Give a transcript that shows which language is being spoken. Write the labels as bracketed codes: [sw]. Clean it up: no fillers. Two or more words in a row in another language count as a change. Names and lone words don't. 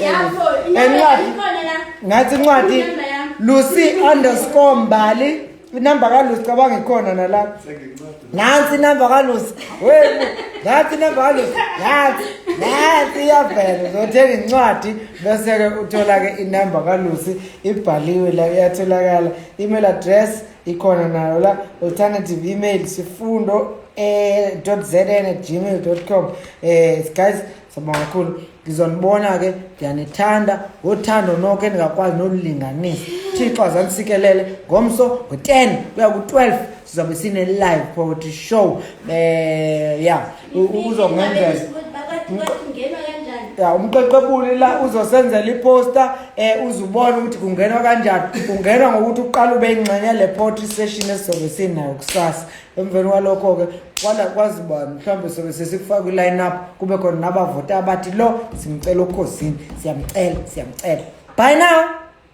[zu] ngathi incwadi Lucy_Mbali inamba kaLucy cabanga ikhona nalapha nansi inamba kaLucy nansi inamba kaLucy nansi iyavela uzothenga incwadi bese ke uthola ke inamba kaLucy ibhaliwe la iyatholakala [en] email address [zu] ikhona nayo la [en] alternative email [zu] sifundo.zn@gmail.com guys sabonga kakhulu ngizonibona ke ngiyanithanda uthando nonke ningakwazi nokulinganisa Thixo azanisikelele ngomso ngo10 kuya ku12 sizabe sine [en] live poetry show [zu] uzongenzela umqeqebuli la uzosenzela iposter uzubona ukuthi kungenwa kanjani kungenwa ngokuthi uqala ube ingxenye le [en] poetry session [zu] esizobe sinayo kusasa emveni kwalokho ke kwazi bani mhlambe sobe sesikufaka iline up kube khona nabavota abathi lo simcela ukhosini siyamcela [en] bye now